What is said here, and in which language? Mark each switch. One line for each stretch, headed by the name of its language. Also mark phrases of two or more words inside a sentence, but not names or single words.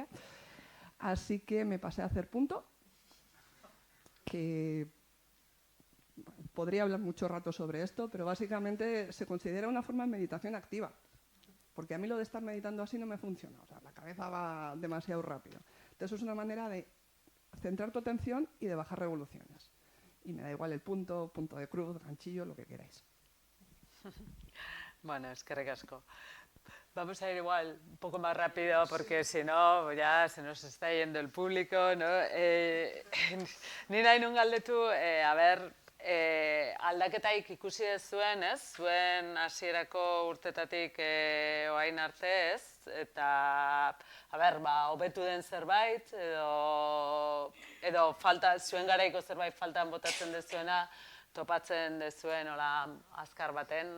Spanish: Así que me pasé a hacer punto, que podría hablar mucho rato sobre esto, pero básicamente se considera una forma de meditación activa, porque a mí lo de estar meditando así no me funciona, o sea, la cabeza va demasiado rápido. Entonces es una manera de centrar tu atención y de bajar revoluciones. Y me da igual el punto de cruz, ganchillo, lo que queráis.
Basque: Bueno, eskerrik asko.
Spanish: Vamos a ir igual un poco más rápido porque si no ya se nos está yendo el público, ¿no?
Basque: Ni nahi nun galdetu, aldaketaik ikusi ez zuen, ez? Zuen hasierako urtetatik orain arte, ez? Eta, hobetu den zerbait edo falta, zuen garaiko zerbait faltan botatzen dezuena, topatzen dezuen, hola, azkar baten.